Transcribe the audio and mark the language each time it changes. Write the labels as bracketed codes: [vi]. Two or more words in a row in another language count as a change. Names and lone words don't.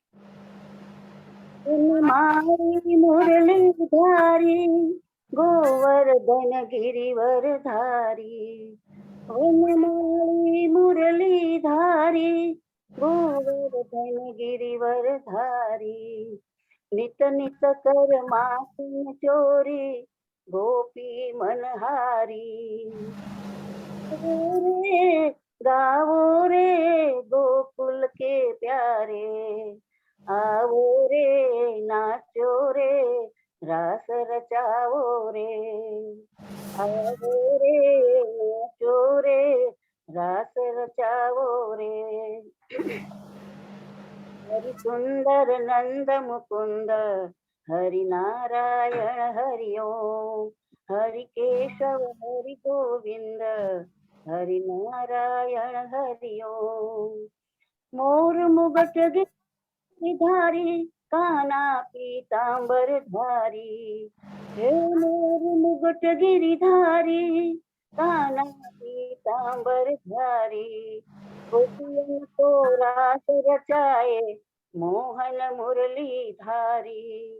[gu] મારી મુરલી ધારી ગોવર્ધન ગિરિવર ધારી. મારી મુરલી ધારી ગોવર્ધન ગિરિવર ધારી. નિત નિત કર માખન ચોરી ગોપી મનહારી. [hi] गाओ रे गोकुल के प्यारे, आओ रे नाचो रे रास रचाओ रे. आओ रे नाचो रे रास रचाओ रे. हरि सुंदर नंद मुकुंद हरि नारायण हरि ओम. हरि केशव हरि गोविंद हरि नारायण हरि ओम. मोर मुगट गिरधारी काना पीतांबर धारी। हे मोर मुगट गिरिधारी काना पीतांबर धारी। गोपियन को रास रचाए मोहन मुरली धारी।